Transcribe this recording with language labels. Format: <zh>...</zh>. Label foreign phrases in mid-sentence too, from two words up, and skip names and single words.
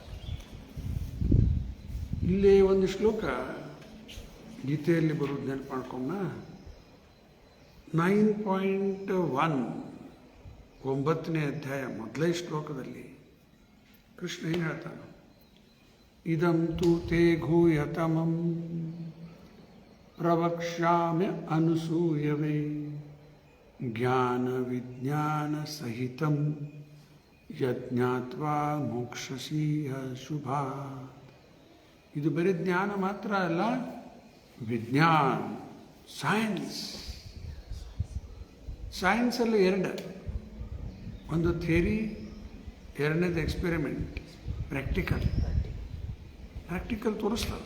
<kn>ಇಲ್ಲೇ ಒಂದು ಶ್ಲೋಕ ಗೀತೆಯಲ್ಲಿ ಬರೋದು ನೆನಪು ಮಾಡ್ಕೊಂಡ. 9.1 9ನೇ ಅಧ್ಯಾಯ ಮೊದಲೇ ಶ್ಲೋಕದಲ್ಲಿ ಕೃಷ್ಣ ಏನು ಹೇಳ್ತಾನೆ?</kn> <sa>ಇದಂ ತು ತೇ ಘೂಯತಮಂ ಪ್ರವಕ್ಷ್ಯಾಮ್ಯ ಅನುಸೂಯವೇ ಜ್ಞಾನ ವಿಜ್ಞಾನ ಸಹಿತಂ ಯಜ್ಞಾತ್ವಾ ಮೋಕ್ಷಸಿ ಶುಭಾ.</sa> <kn>ಇದು ಬರೀ ಜ್ಞಾನ ಮಾತ್ರ ಅಲ್ಲ, ವಿಜ್ಞಾನ, ಸೈನ್ಸ್. ಸೈನ್ಸಲ್ಲಿ ಎರಡು, ಒಂದು ಥಿಯರಿ, ಎರಡನೇದು ಎಕ್ಸ್ಪೆರಿಮೆಂಟ್, ಪ್ರಾಕ್ಟಿಕಲ್ ತೋರಿಸ್ತಾರೆ.</kn>